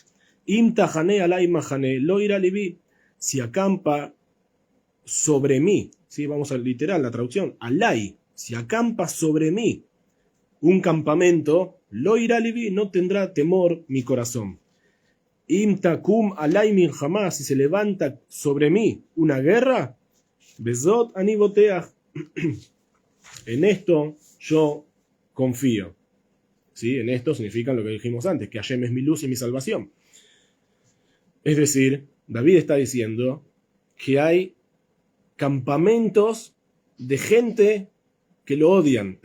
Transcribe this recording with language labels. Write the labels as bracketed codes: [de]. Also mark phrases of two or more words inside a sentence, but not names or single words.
[he] אם תחנה עלי מחנה, לא יירא לבי. [es] Si acampa sobre mí, ¿sí? Vamos a literal la traducción, alay, si acampa sobre mí un campamento, [he] לא יירא לבי, [es] no tendrá temor mi corazón. [he] אם תקום עלי מלחמה, [es] si se levanta sobre mí una guerra, [he] בזאת אני בוטח, [es] en esto yo confío. ¿Sí? En esto significa lo que dijimos antes, que Hashem es mi luz y mi salvación. Es decir, David está diciendo que hay campamentos de gente que lo odian.